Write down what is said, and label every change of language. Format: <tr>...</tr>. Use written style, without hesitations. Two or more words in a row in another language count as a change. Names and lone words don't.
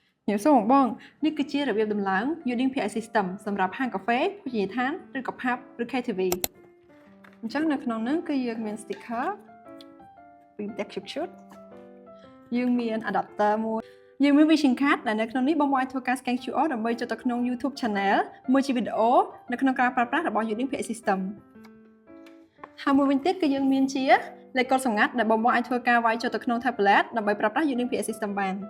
<km>nhiều số បង នេះគឺជារបៀបដំឡើង Using PI System សម្រាប់ហាងកាហ្វេ ភោជនីយដ្ឋាន ឬក៏ pub ឬ KTV អញ្ចឹងនៅក្នុងហ្នឹងគឺយើងមាន sticker ពី deck shoot យើងមាន adapter មួយយើងមាន</km> <en>vision card</en> <km>ដែលនៅក្នុងនេះបងអាចធ្វើការ</km> <en>scan QR</en> <km>ដើម្បីចុះទៅក្នុង YouTube channel មួយជាវីដេអូនៅក្នុងការប្រើប្រាស់របស់ Using PI System ហើយមួយវិញទៀតគឺយើងមានជាលេខកូដសម្ងាត់ដែលបងអាចធ្វើការវាយចុះទៅក្នុង tablet ដើម្បីប្រើប្រាស់ Using PI System បាន</km>